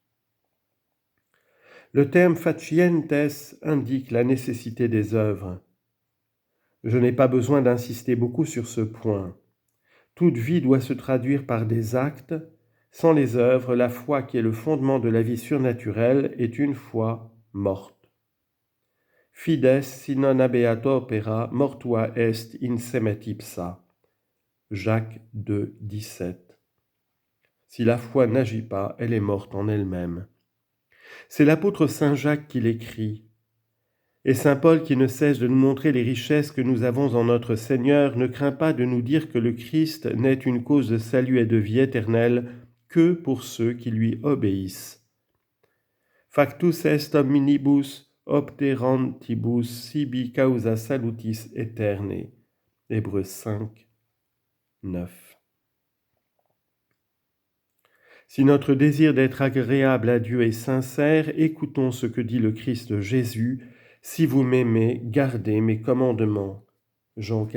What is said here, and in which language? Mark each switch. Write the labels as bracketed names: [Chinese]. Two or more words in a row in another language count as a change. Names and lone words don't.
[French] Le terme facientes indique la nécessité des œuvres. Je n'ai pas besoin d'insister beaucoup sur ce point. Toute vie doit se traduire par des actes. Sans les œuvres, la foi qui est le fondement de la vie surnaturelle est une foi morte. [Latin] Fides si non habeat opera, mortua est in semet ipsa. [French] Jacques 2, 17. Si la foi n'agit pas, elle est morte en elle-même. C'est l'apôtre Saint Jacques qui l'écrit. Et Saint Paul, qui ne cesse de nous montrer les richesses que nous avons en notre Seigneur, ne craint pas de nous dire que le Christ n'est une cause de salut et de vie éternelle que pour ceux qui lui obéissent. [Latin] Factus est omnibus obterantibus sibi causa salutis aeterne. [French] Hébreux 5, 9. Si notre désir d'être agréable à Dieu est sincère, écoutons ce que dit le Christ Jésus. Si vous m'aimez, gardez mes commandements.